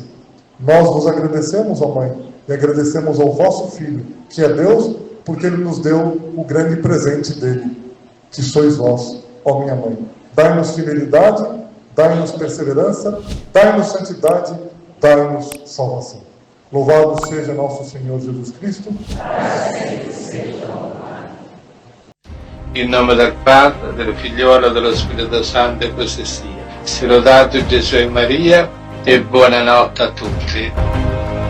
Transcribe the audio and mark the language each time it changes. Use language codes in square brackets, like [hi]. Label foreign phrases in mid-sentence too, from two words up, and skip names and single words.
[pt] Nós vos agradecemos, ó mãe, e agradecemos ao vosso Filho, que é Deus, porque Ele nos deu o grande presente dele, que sois vós, ó minha mãe. Dai-nos fidelidade, dai-nos perseverança, dai-nos santidade, dai-nos salvação. Louvado seja nosso Senhor Jesus Cristo. [it] In nome del Padre, del Figliolo e dello Spirito Santo, e così sia. Sia lodato Gesù e Maria, e buonanotte a tutti.